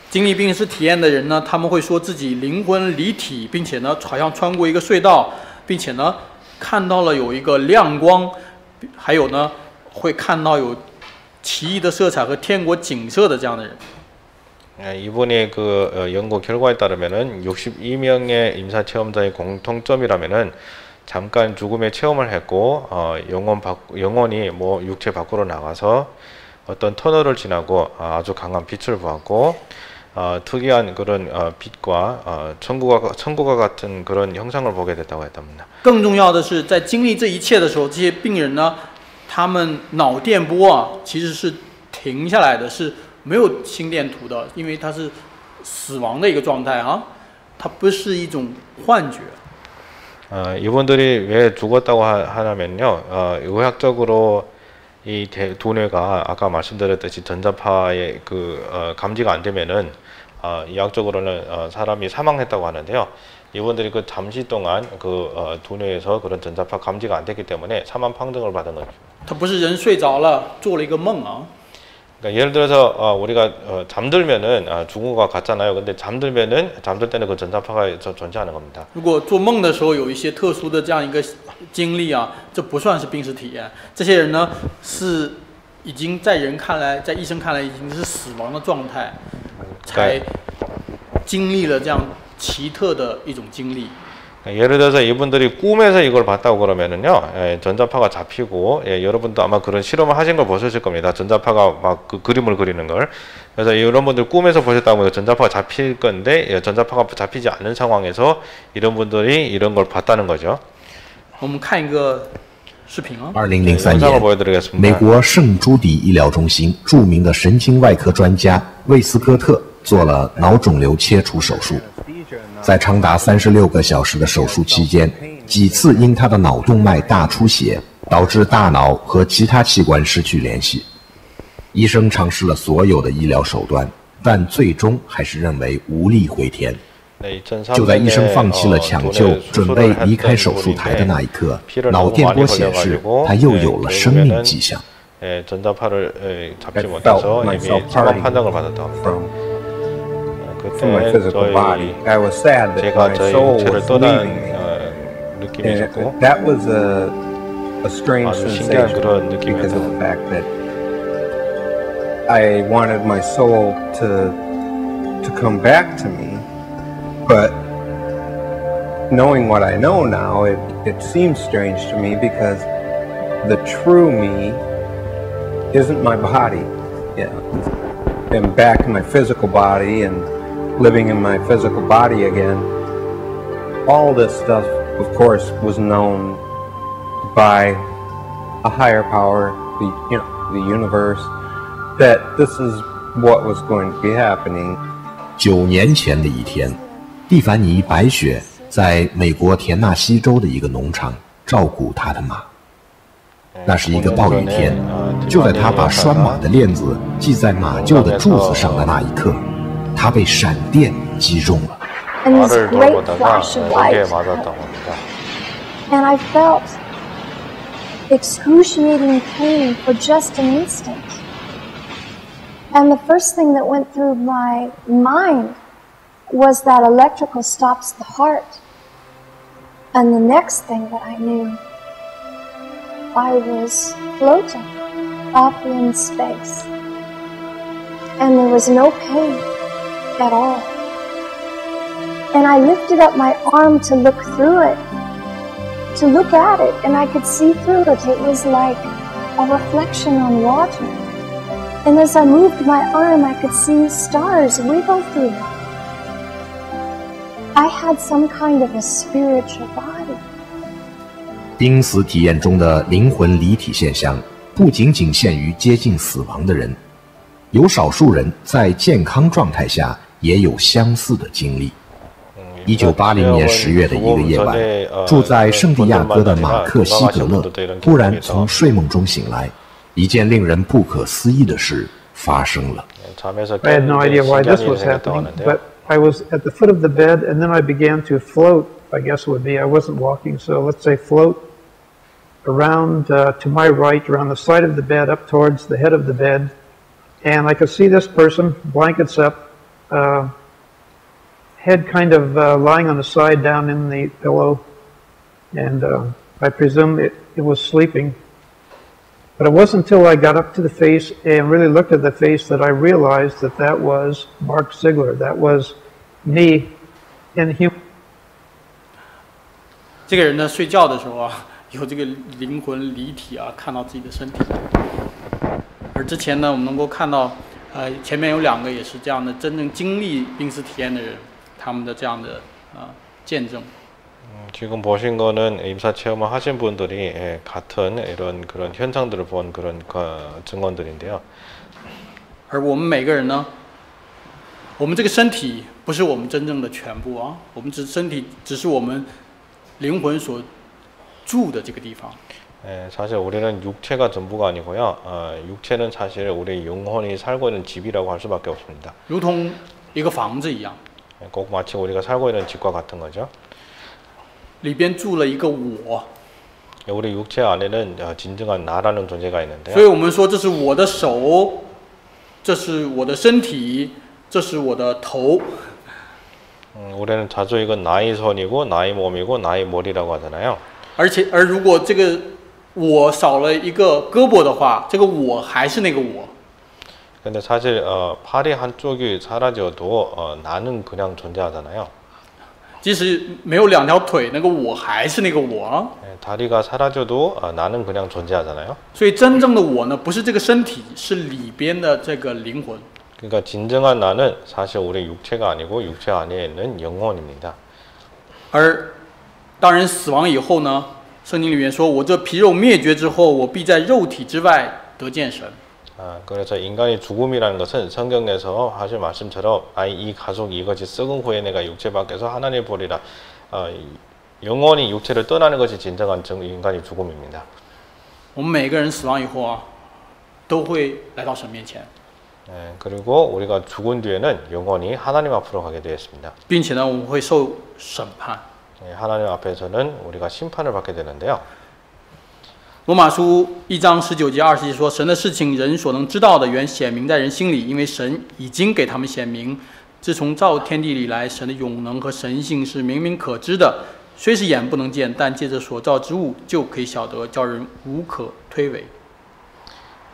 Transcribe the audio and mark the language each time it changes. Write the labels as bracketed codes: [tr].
[zh] 经历濒死体验的人呢，他们会说自己灵魂离体，并且呢，好像穿过一个隧道，并且呢，看到了有一个亮光，还有呢，会看到有奇异的色彩和天国景色的这样的人。 [ko] 이분의 연구 결과에 따르면은 62명의 임사 체험자의 공통점이라면은 잠깐 죽음의 체험을 했고 영혼이 뭐 육체 밖으로 나가서 어떤 터널을 지나고 아주 강한 빛을 보았고 특이한 그런 빛과 천국과 같은 그런 형상을 보게 됐다고 했답니다. [zh] 更重要的是，在经历这一切的时候，这些病人呢，他们脑电波啊其实是停下来的，是 没有心电图的，因为它是死亡的一个状态啊，它不是一种幻觉。 [ko] 이분들이 왜 죽었다고 하냐면요, 의학적으로 이 두뇌가 아까 말씀드렸듯이 전자파의 감지가 안 되면은 의학적으로는 사람이 사망했다고 하는데요. 이분들이 잠시 동안 두뇌에서 그런 전자파 감지가 안 됐기 때문에 사망 판정을 받은 거죠. [zh] 他不是人睡着了做了一个梦啊。 [ko] 그러니까 예를 들어서 우리가 잠들면은 죽은 거 같잖아요. 근데 잠들 때는 그 전자파가 존재하는 겁니다. [zh] 如果做梦的时候有一些特殊的这样一个经历啊，这不算是濒死体验。这些人呢是已经在人看来，在医生看来已经是死亡的状态，才经历了这样奇特的一种经历。 [ko] 예를 들어서 이분들이 꿈에서 이걸 봤다고 그러면은요, 전자파가 잡히고, 여러분도 아마 그런 실험을 하신 걸 보셨을 겁니다. 전자파가 막 그림을 그리는 걸. 그래서 이런 분들 꿈에서 보셨다고 하면 전자파가 잡힐 건데, 전자파가 잡히지 않는 상황에서 이런 분들이 이런 걸 봤다는 거죠. [zh] 我们看一个视频啊。 2003年，美国圣朱迪医疗中心著名的神经外科专家魏斯科特做了脑肿瘤切除手术。在长达36个小时的手术期间，几次因他的脑动脉大出血，导致大脑和其他器官失去联系。医生尝试了所有的医疗手段，但最终还是认为无力回天。就在医生放弃了抢救，准备离开手术台的那一刻，脑电波显示他又有了生命迹象。 [ko] 전자파를 잡지 못해서 이미 사망 판정을 받았다고 합니다. [en] From my physical body, I was sad that my soul was leaving me. And that was a strange sensation because of the fact that I wanted my soul to come back to me, but knowing what I know now, it seems strange to me because the true me isn't my body. Yeah, I'm back in my physical body and living in my physical body again. All this stuff, of course, was known by a higher power, the universe, that this is what was going to be happening. [zh] 9年前的一天，蒂凡尼·白雪在美国田纳西州的一个农场照顾他的马。那是一个暴雨天，就在他把拴马的链子系在马厩的柱子上的那一刻，他被闪电击中了。 [en] And this great flash of light. And I felt excruciating pain for just an instant. And the first thing that went through my mind was that electrical stops the heart. And the next thing that I knew, I was floating up in space. And there was no pain at all. And I lifted up my arm to look through it, to look at it, and I could see through it. It was like a reflection on water. And as I moved my arm, I could see stars wiggle through it. I had some kind of a spiritual body. [zh] 濒死体验中的灵魂离体现象不仅仅限于接近死亡的人，有少数人在健康状态下也有相似的经历。 1980年10月的一个夜晚，住在圣地亚哥的马克·西格勒突然从睡梦中醒来，一件令人不可思议的事发生了。 [en] I had no idea why this was happening, but I was at the foot of the bed, and then I began to float. I guess it would be. I wasn't walking, so let's say float around to my right, around the side of the bed, up towards the head of the bed, and I could see this person, blankets up, head kind of lying on the side down in the pillow, and I presume it was sleeping. But it wasn't until I got up to the face and really looked at the face that I realized that that was Mark Ziegler. That was me in human. [zh] 这个人呢，睡觉的时候啊，有这个灵魂离体啊，看到自己的身体。而之前呢，我们能够看到，前面有2个也是这样的真正经历濒死体验的人，他们的这样的见证。 [ko] 지금 보신 거는 임사 체험을 하신 분들이 같은 이런 그런 현상들을 본 그런 증언들인데요. [zh] 而我们每个人呢，我们这个身体不是我们真正的全部啊，我们身体只是我们灵魂所住的这个地方。 [ko] 사실 우리는 육체가 전부가 아니고요. 육체는 사실 우리 영혼이 살고 있는 집이라고 할 수밖에 없습니다. [zh] 如同一个房子一样。 [ko] 꼭 마치 우리가 살고 있는 집과 같은 거죠. [zh] 里边住了一个我。 [ko] 우리 육체 안에는 진정한 나라는 존재가 있는데요. [zh] 所以我们说这是我的手，这是我的身体，这是我的头。 [ko] 우리는 자주 이건 나의 손이고 나의 몸이고 나의 머리라고 하잖아요. [zh] 而如果这个我少了一个胳膊的话，这个我还是那个我。 [ko] 근데 사실 팔이 한쪽이 사라져도 나는 그냥 존재하잖아요. [zh] 即使没有2条腿，那个我还是那个我。 [ko] 다리가 사라져도 나는 그냥 존재하잖아요. [zh] 所以真正的我呢，不是这个身体，是里边的这个灵魂。 [ko] 그러니까 진정한 나는 사실 우리 육체가 아니고 육체 안에 있는 영혼입니다. [zh] 而当人死亡以后呢，圣经里面说：“我这皮肉灭绝之后，我必在肉体之外得见神。” [ko] 그래서 인간의 죽음이라는 것은 성경에서 하신 말씀처럼 이 가속 이것이 썩은 후에 내가 육체 밖에서 하나님을 보리라. 영혼이 육체를 떠나는 것이 진정한 인간의 죽음입니다. [zh] 我们每个人死亡以后啊，都会来到神面前。 [ko] 그리고 우리가 죽은 뒤에는 영원히 하나님 앞으로 가게 되어 있습니다. [zh] 并且呢，我们会受审判。 [ko] 하나님 앞에서는 우리가 심판을 받게 되는데요. [zh] 罗马书1章19节20节说：“神的事情，人所能知道的，原显明在人心里，因为神已经给他们显明。自从造天地以来，神的永能和神性是明明可知的，虽是眼不能见，但借着所造之物就可以晓得，叫人无可推诿。”